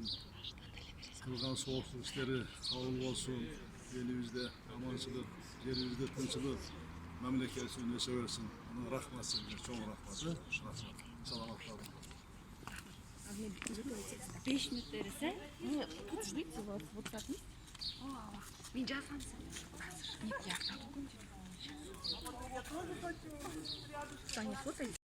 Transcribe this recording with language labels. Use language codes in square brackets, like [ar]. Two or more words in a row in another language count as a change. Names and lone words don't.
[ky] Кылган соолуктук иштери кабыл болсун. Элибизде аманчылык, жерибизде тынччылык, мамлекетибиз өсө берсин. Рахмат сизге, чоң рахмат. Саламат калыңыз. 5 минут берсе, [ru] тут ждите вас вот так. [ky] Мен жазам сен. [ru] Нет, я. Саня, фотоюсь.